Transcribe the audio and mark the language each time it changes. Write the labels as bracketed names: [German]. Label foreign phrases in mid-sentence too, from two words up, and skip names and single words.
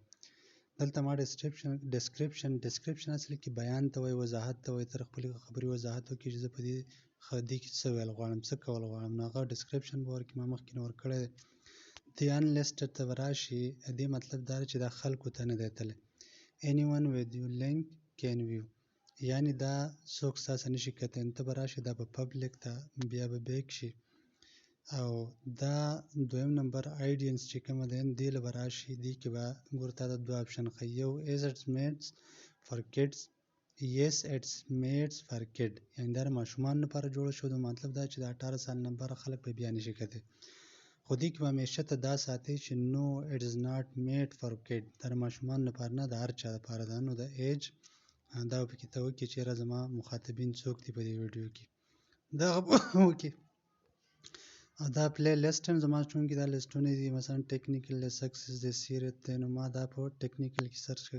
[Pashto] دلته ما ډسکرپشن اصل کې بیان ته وایي، وضاحت ته وایي، تر خپلې خبرې وضاحت وکړي چې زه په دې کې څه ویل غواړم، څه کول غواړم، نو هغه ډسکرپشن به ورکړي. ما مخکې نه ورکړی دی. دې انلیسټډ ته به راشي، دې مطلب دا دی چې دا خلکو ته نه دی تللی. [English] anyone with your link can view، [Pashto] یعنې دا څوک ستاسې نه شي کتلی. ته به راشي دا به پبلیک ته بیا به بیک شي او دا دویم نمبر آیډینس چې کومه دی دې له به راشي. دې کې به ګوره تا ته دوه آپشن ښیي، یو [English] is it's made for kids، yes it's made for kid، [Pashto] یعنې دا د ماشومانو لپاره جوړه شوې ده. مطلب دا چې د 18 سال نه بره خلک به بیا نشي کتلی. خو دې کې به همیشه ته دا ساتئ چې [English] no it is not made for kid، [Pashto] دا د ماشومانو لپاره نه، د هر چا لپاره ده. نو د ایج دا به پکې ته وکړي چې یاره زما مخاطبین څوک دي په دې ویډیو کې، دغه به وکړي. او دا [English] play list [Pashto] هم زما چونکې دا لیسټونه دي، مثلا ټیکنیکل د سکسس د سیرت دی، نو ما دا په ټیکنیکل کې سرچ کړه.